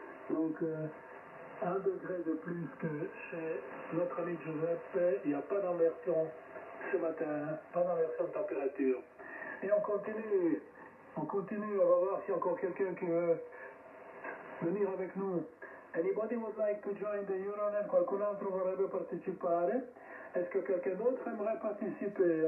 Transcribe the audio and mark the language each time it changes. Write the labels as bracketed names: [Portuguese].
[French] Donc 1 degré de plus que chez notre ami Giuseppe. Il n'y a pas d'inversion ce matin, pas d'inversion de température. Et on continue, on va voir s'il y a encore quelqu'un qui veut venir avec nous. [English] Anybody would like to join the Euronet? [Italian] Qualcun altro vorrebbe partecipare? [French] Est-ce que quelqu'un d'autre aimerait participer?